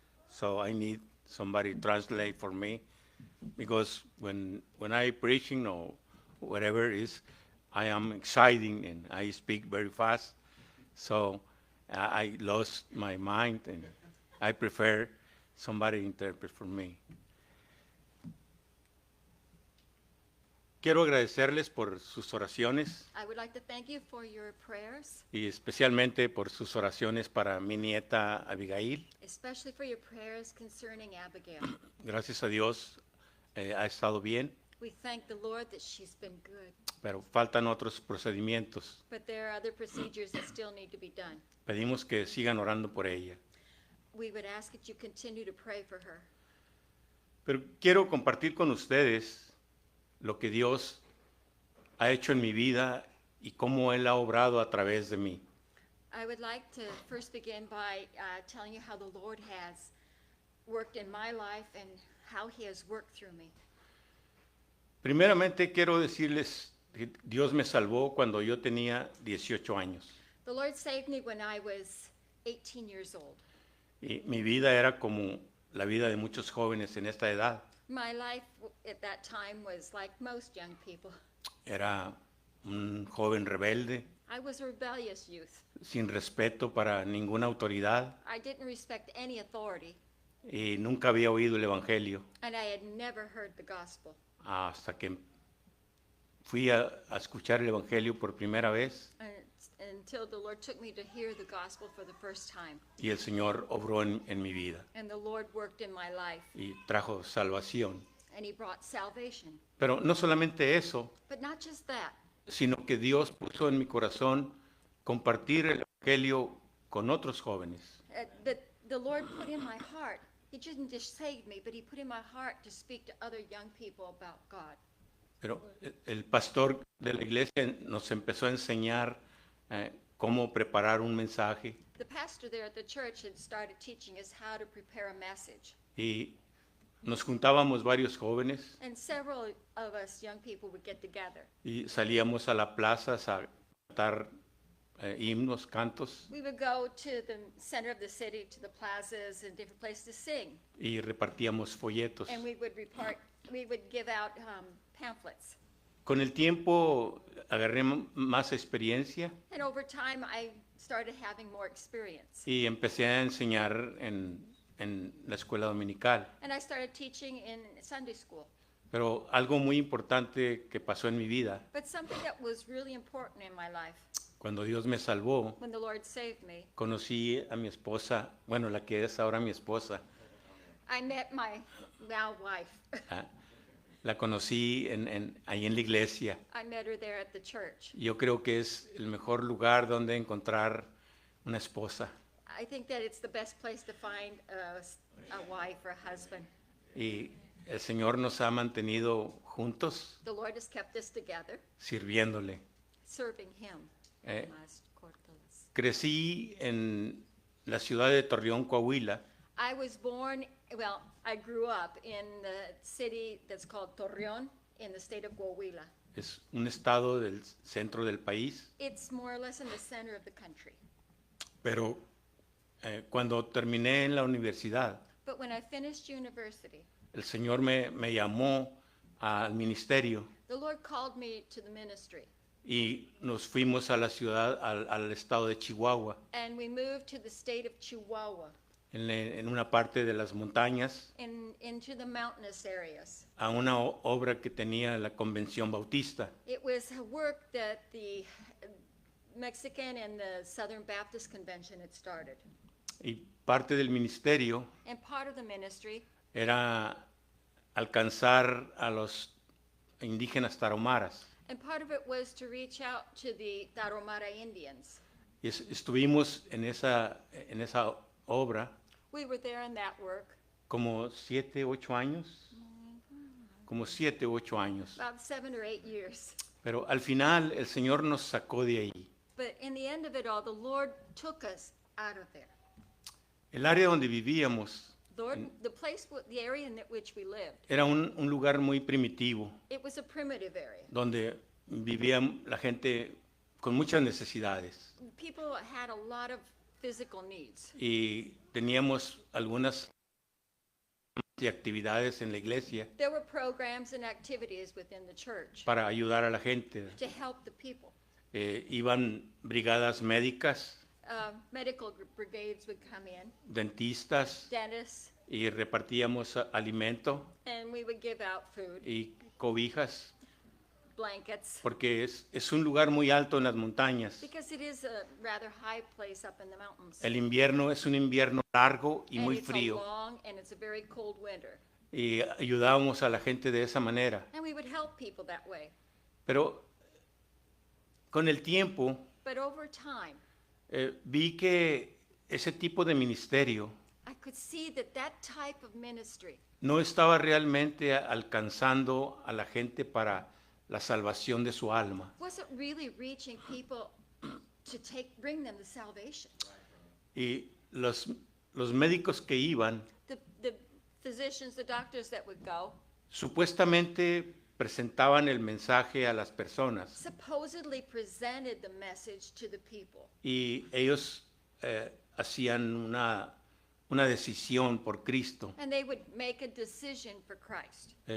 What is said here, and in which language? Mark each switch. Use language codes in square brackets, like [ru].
[en] So I need somebody translate for me because when I preaching or whatever is, I am exciting and I speak very fast. So I lost my mind and I prefer somebody interpret for me. [es] Quiero agradecerles por sus oraciones [en] I would like to thank you for your prayers, [es] y especialmente por sus oraciones para mi nieta Abigail. [en] especially for your prayers concerning Abigail. [es] Gracias a Dios ha estado bien, [en] We thank the Lord that she's been good, [es] pero faltan otros procedimientos. [en] but there are other procedures that still need to be done. [es] Pedimos que sigan orando por ella. [en] We would ask that you continue to pray for her. [es] Pero quiero compartir con ustedes lo que Dios ha hecho en mi vida y cómo Él ha obrado a través de mí. [en] I would like to first begin by telling you how the Lord has worked in my life and how he has worked through me. [es] Primeramente quiero decirles que Dios me salvó cuando yo tenía 18 años. [en] The Lord saved me when I was 18 years old. [es] Y mi vida era como la vida de muchos jóvenes en esta edad. [en] My life at that time was like most young people. [es] Era un joven rebelde, [en] I was a rebellious youth. [es] sin respeto para ninguna autoridad [en] I didn't respect any authority, [es] y nunca había oído el Evangelio [en] and I had never heard the gospel. [es] hasta que fui a escuchar el Evangelio por primera vez [en] Until the Lord took me to hear the gospel for the first time. [es] y el Señor obró en mi vida [en] And the Lord worked in my life, [es] y trajo salvación. [en] and he brought salvation. [es] Pero no solamente eso, [en] But not just that, [es] sino que Dios puso en mi corazón compartir el Evangelio con otros jóvenes. [en] but the Lord put in my heart, he didn't just save me, but he put in my heart to speak to other young people about God. [es] Pero el pastor de la iglesia nos empezó a enseñar cómo preparar un mensaje [en] The pastor there at the church had started teaching us how to prepare a message. [es] y nos juntábamos varios jóvenes [en] And several of us young people would get together. [es] y salíamos a la plaza a cantar himnos, cantos [en] We would go to the center of the city, to the plazas and different places to sing. [es] y repartíamos folletos. [en] And we would give out pamphlets. [es] Con el tiempo agarré más experiencia [en] And over time, I started having more experience. [es] y empecé a enseñar en la escuela dominical. [en] And I started teaching in Sunday school. [es] Pero algo muy importante que pasó en mi vida, [en] But something that was really important in my life, [es] cuando Dios me salvó, [en] when the Lord saved me, [es] conocí a mi esposa, bueno, la que es ahora mi esposa. [en] I met my now wife. [es] Ah, La conocí ahí en la iglesia. [en] I met her there at the church. [es] Yo creo que es el mejor lugar donde encontrar una esposa. [en] I think that it's the best place to find a wife or a husband. [es] Y el Señor nos ha mantenido juntos, [en] The Lord has kept us together, [es] sirviéndole. [en] serving him. Eh, [es] Más cortas. Crecí en la ciudad de Torreón, Coahuila, [en] I was born, well, I grew up in the city that's called Torreón in the state of Coahuila. [es] es un estado del centro del país, [en] It's more or less in the center of the country. [es] pero cuando terminé en la universidad, [en] But when I finished university, [es] el Señor me llamó al ministerio [en] the Lord called me to the ministry. [es] y nos fuimos a la ciudad, al estado de Chihuahua, [en] And we moved to the state of Chihuahua, [es] en una parte de las montañas, [en] into the mountainous areas. [es] a una obra que tenía la Convención Bautista. [en] It was a work that the Mexican and the Southern Baptist Convention had started. [es] Y parte del ministerio [en] And part of the ministry [es] era alcanzar a los indígenas tarahumaras. [en] And part of it was to reach out to the Tarahumara Indians. [es] Y estuvimos en esa obra [en] We were there in that work [es] como 7, 8 años, como 7, 8 años. [en] about 7 or 8 years. [es] Pero al final el Señor nos sacó de ahí. [en] But in the end of it all, the Lord took us out of there. [es] El área donde vivíamos [en] The area in which we lived, [es] era un lugar muy primitivo, [en] it was a primitive area [es] donde vivía la gente con muchas necesidades [en] People had a lot of physical needs. [es] y teníamos algunas actividades en la iglesia [en] There were programs and activities within the church [es] para ayudar a la gente. [en] to help the people. [es] Iban brigadas médicas, [en] Medical brigades would come in, [es] dentistas, [en] dentists, [es] y repartíamos alimento [en] and we would give out food, [es] y cobijas, [en] blankets, [es] porque es un lugar muy alto en las montañas. [en] because it is a rather high place up in the mountains. [es] El invierno es un invierno largo y [en] And [es] muy [en] it's a [es] frío, [en] long and it's a very cold winter. [es] y ayudábamos a la gente de esa manera. [en] And we would help people that way. [es] Pero con el tiempo [en] But over time, [es] vi que ese tipo de ministerio [en] I could see that that type of ministry [es] no estaba realmente alcanzando a la gente para la salvación de su alma. [en] wasn't really reaching people to bring them to salvation. [es] Y los médicos que iban [en] The physicians, the doctors that would go, [es] supuestamente presentaban el mensaje a las personas [en] supposedly presented the message to the people. [es] y ellos hacían una decisión por Cristo. [en] And they would make a decision for Christ.